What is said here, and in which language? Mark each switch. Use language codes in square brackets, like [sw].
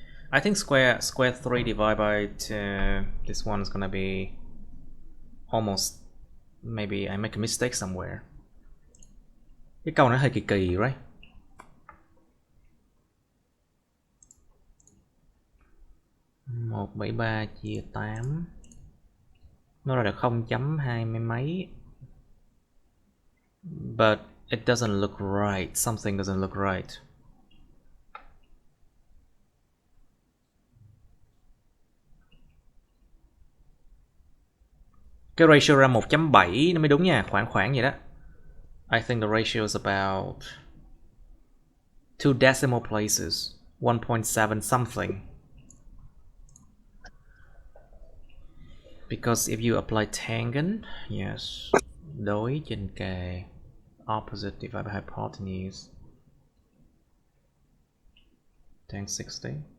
[en] I think square 3 divided by this one is gonna be almost, maybe I make a mistake somewhere. [vi] Cái câu này hơi kỳ kỳ, right? Một bảy ba chia 8 nó ra được 0.20 mấy. [en] But it doesn't look right. Something doesn't look right. [vi] Cái ratio ra 1.7 nó mới đúng nha, khoảng vậy đó. [en] I think the ratio is about 2 decimal places, 1.7 something. Because if you apply tangent, yes, [vi] đối trên kề, [en] opposite divided by hypotenuse, tan 60.